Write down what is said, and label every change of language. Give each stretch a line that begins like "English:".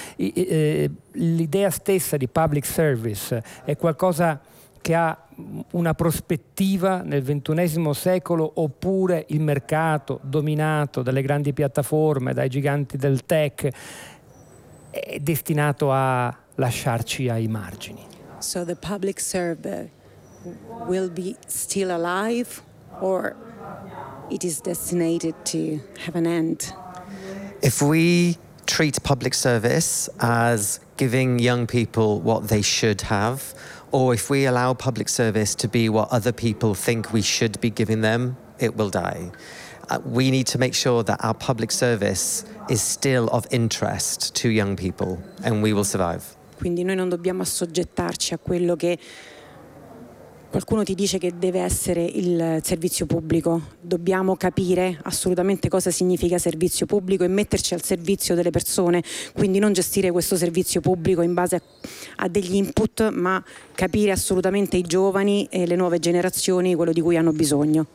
Italian: L'idea stessa di public service è qualcosa che ha una prospettiva nel XXI secolo, oppure il mercato dominato dalle grandi piattaforme, dai giganti del tech, è destinato a lasciarci ai margini?
English: So the public service will be still alive, or it is destined to have an end? If we treat public service as giving young people what they should have, or if we allow public service to be what other people think we should be giving them, it will die. We need to make sure that our public service is still of interest to young people, and we will survive.
Italian: Quindi noi non dobbiamo assoggettarci a quello che qualcuno ti dice che deve essere il servizio pubblico. Dobbiamo capire assolutamente cosa significa servizio pubblico e metterci al servizio delle persone, quindi non gestire questo servizio pubblico in base a degli input, ma capire assolutamente i giovani e le nuove generazioni quello di cui hanno bisogno.